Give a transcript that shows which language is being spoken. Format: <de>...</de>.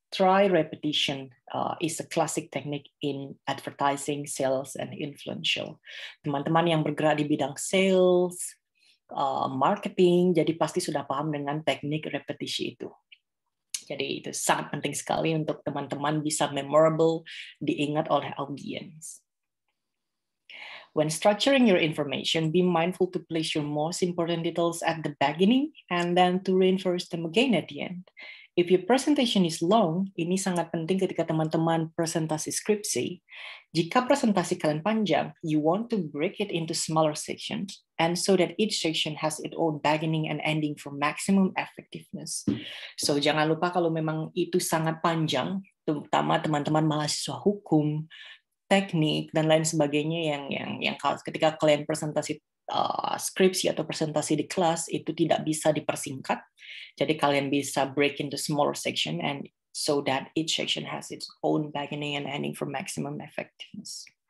<en>Try repetition is a classic technique in advertising, sales, and influential.</en> <id>Teman-teman yang bergerak di bidang sales, marketing, jadi pasti sudah paham dengan teknik repetisi itu. Jadi itu sangat penting sekali untuk teman-teman bisa memorable, diingat oleh audiens.</id> <en>When structuring your information, be mindful to place your most important details at the beginning and then to reinforce them again at the end. If your presentation is long,</en> <id>ini sangat penting ketika teman-teman presentasi skripsi. Jika presentasi kalian panjang,</id> <en>you want to break it into smaller sections, and so that each section has its own beginning and ending for maximum effectiveness.</en> <id>So jangan lupa kalau memang itu sangat panjang, terutama teman-teman mahasiswa hukum, teknik, dan lain sebagainya yang ketika kalian presentasi skripsi atau presentasi di kelas itu tidak bisa dipersingkat. Jadi kalian bisa</id> <en>break into smaller section and so that each section has its own beginning and ending for maximum effectiveness.</en>